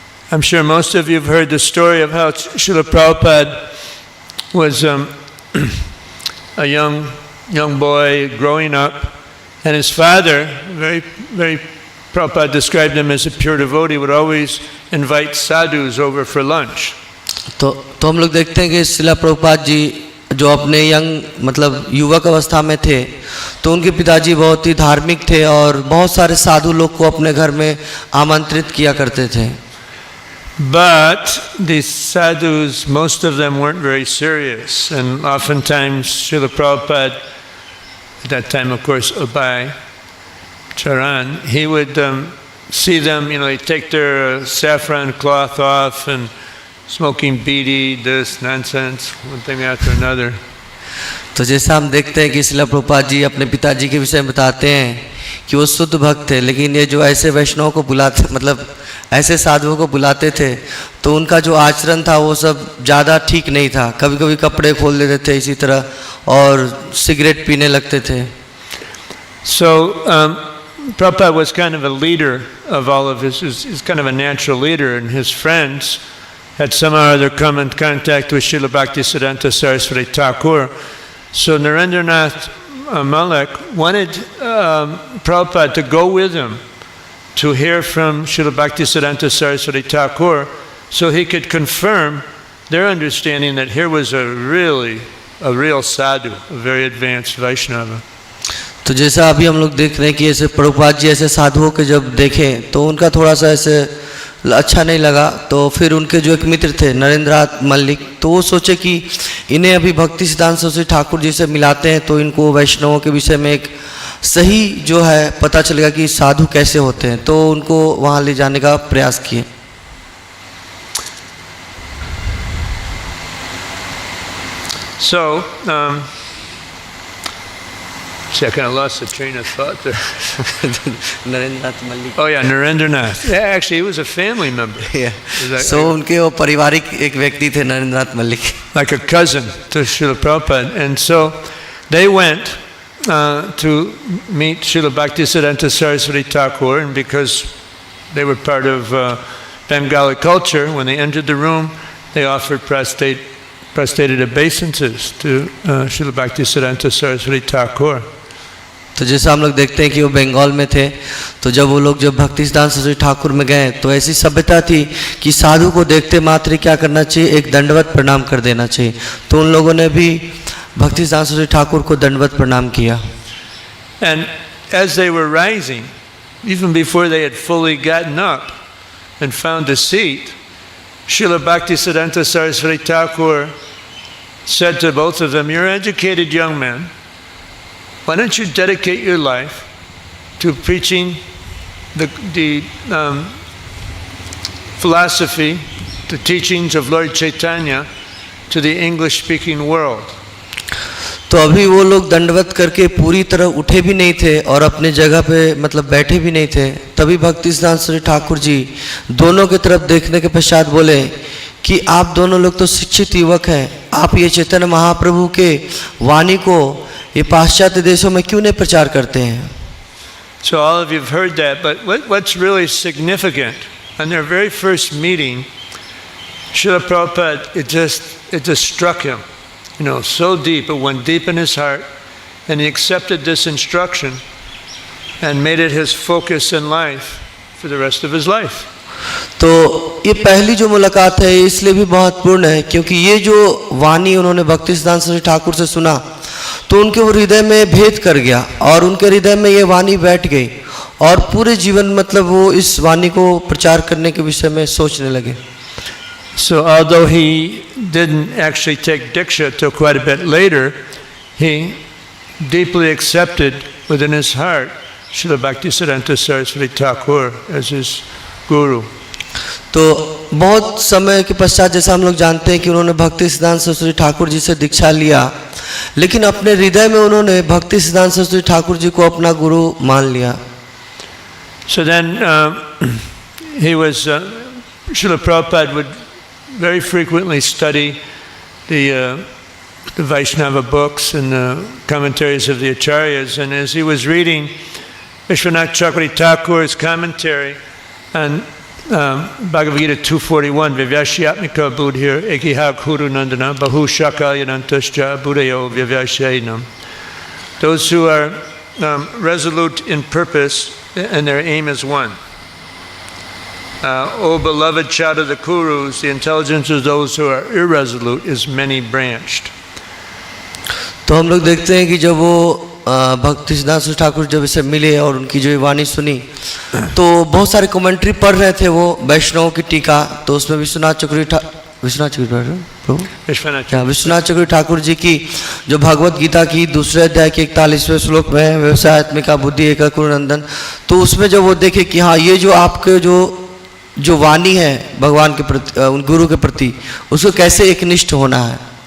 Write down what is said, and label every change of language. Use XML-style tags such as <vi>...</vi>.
<en>I'm sure most of you have heard the story of how Srila Prabhupada was a young boy growing up, and his father, very Prabhupada described him as a pure devotee, would always invite sadhus over for lunch.</en> <hi>तो हम लोग देखते हैं कि श्रीला प्रभुपाद जी जो अपने मतलब युवक अवस्था में थे, तो उनके पिताजी बहुत ही धार्मिक थे और बहुत सारे साधु लोग को अपने घर में आमंत्रित किया करते थे।</hi> <en>But these sadhus, most of them weren't very serious, and oftentimes Srila Prabhupada, at that time of course Abhay Charan, he would see them, they take their saffron cloth off and smoking beedi, this nonsense, one thing after another.</en> <hi>तो जैसा हम देखते हैं कि श्रीला प्रभुपाद जी अपने पिताजी के विषय में बताते हैं कि वो शुद्ध भक्त थे, लेकिन ये जो ऐसे वैष्णवों को बुलाते, मतलब ऐसे साधुओं को बुलाते थे, तो उनका जो आचरण था वो सब ज़्यादा ठीक नहीं था। कभी कभी कपड़े खोल देते थे इसी तरह और सिगरेट पीने लगते थे।</hi> <en>So Prabhupada was kind of a leader of all of his, he's kind of a natural leader, and his friends had somehow or other come in contact with Srila Bhaktisiddhanta Saraswati Thakur. So Narendranath Malik wanted Prabhupada to go with him to hear from Srila Bhaktisiddhanta Saraswati Thakur, so he could confirm their understanding that here was a real sadhu, a very advanced Vaishnava.</en> <hi>तो जैसा अभी हम लोग देख रहे हैं कि ऐसे प्रभुपाद जी ऐसे साधुओं के जब देखें तो उनका थोड़ा सा ऐसे अच्छा नहीं लगा, तो फिर उनके जो एक मित्र थे नरेंद्रनाथ मल्लिक, तो वो सोचे कि इन्हें अभी भक्ति सिद्धांत सरस्वती ठाकुर जी से मिलाते हैं तो इनको वैष्णवों के विषय में एक सही जो है पता चलेगा कि साधु कैसे होते हैं, तो उनको वहाँ ले जाने का प्रयास किए।</hi> <en>So, see, I kind of lost the train of thought there.</en> <hi>Narendranath Mallik.</hi> <en>Oh yeah, Narendranath. Yeah, actually, he was a family member. Yeah.</en> <hi>So उनके वो पारिवारिक एक व्यक्ति थे Narendranath Mallik.</hi> <en>Like a cousin to Srila Prabhupada. And so they went to meet Srila Bhaktisiddhanta Saraswati Thakur, and because they were part of Bengali culture, when they entered the room, they offered prostrated obeisances to Srila Bhaktisiddhanta Saraswati Thakur.</en> <hi>तो जैसा हम लोग देखते हैं कि वो बंगाल में थे, तो जब वो लोग जब भक्ति सिद्धांत सरस्वती ठाकुर में गए तो ऐसी सभ्यता थी कि साधु को देखते मात्र क्या करना चाहिए, एक दंडवत प्रणाम कर देना चाहिए। तो उन लोगों ने भी भक्ति सिद्धांत सरस्वती ठाकुर को दंडवत प्रणाम किया।</hi> <en>And as they were rising, even before they had fully gotten up and found a seat, Srila Bhaktisiddhanta Saraswati Thakur said to both of them, "You're educated young men. Why don't you dedicate your life to preaching the philosophy, the teachings of Lord Chaitanya to the English-speaking world?"</en> <hi>तो अभी वो लोग दंडवत करके पूरी तरह उठे भी नहीं थे और अपने जगह पे मतलब बैठे भी नहीं थे, तभी भक्ति सिद्धांत सरस्वती ठाकुर जी दोनों की तरफ देखने के पश्चात बोले कि आप दोनों लोग तो शिक्षित युवक हैं, आप ये चैतन्य महाप्रभु के वाणी को ये पाश्चात्य देशों में क्यों नहीं प्रचार करते हैं।</hi> <en>So all of you have heard that, but what's really significant, on their very first meeting, Srila Prabhupada, it just struck him, so deep, it went deep in his heart, and he accepted this instruction and made it his focus in life for the rest of his life.</en> <hi>तो ये पहली जो मुलाकात है इसलिए भी महत्वपूर्ण है क्योंकि ये जो वाणी उन्होंने भक्ति सिद्धांत सरस्वती ठाकुर से सुना तो उनके वो हृदय में भेद कर गया और उनके हृदय में ये वाणी बैठ गई और पूरे जीवन मतलब वो इस वाणी को प्रचार करने के विषय में सोचने लगे।</hi> <en>So although he didn't actually take Diksha till quite a bit later, he deeply accepted within his heart Srila Bhaktisiddhanta Saraswati Thakur as his guru.</en> <hi>तो बहुत समय के पश्चात जैसा हम लोग जानते हैं कि उन्होंने भक्ति सिद्धांत सरस्वती ठाकुर जी से दीक्षा लिया, लेकिन अपने हृदय में उन्होंने भक्ति सिद्धांत सरस्वती ठाकुर जी को अपना गुरु मान लिया.</hi> <en>So then he was, Srila Prabhupada would very frequently study the Vaishnava books and the commentaries of the Acharyas, and as he was reading Vishwanath Chakravarti Thakur's commentary on Bhagavad Gita 241,</en> <sa>Vyavashyatmika Buddhir Ekiha Kuru Nandana Bahu Shakayanantascha Buddhayo Vyavashayanam.</sa> <en>Those who are resolute in purpose and their aim is one. O beloved child of the Kurus, the intelligence of those who are irresolute is many-branched.</en> <hi>तो हम लोग देखते हैं कि जब वो भक्ति सिद्धांत सरस्वती ठाकुर जब इसे मिले और उनकी जो वाणी सुनी, तो बहुत सारे कमेंट्री पढ़ रहे थे वो वैष्णव की टीका. तो उसमें विश्वनाथ चक्रवर्ती ठाकुर जी की जो भगवत गीता की दूसरे अध्याय के 41वें श्लोक में</hi> <sa>व्यवसायत्मिका बुद्धि एक नंदन,</sa> <hi>तो उसमें जब वो देखे कि हाँ ये जो आपके जो वाणी है भगवान के प्रति, उन गुरु के प्रति, उसको कैसे एकनिष्ठ होना है.</hi>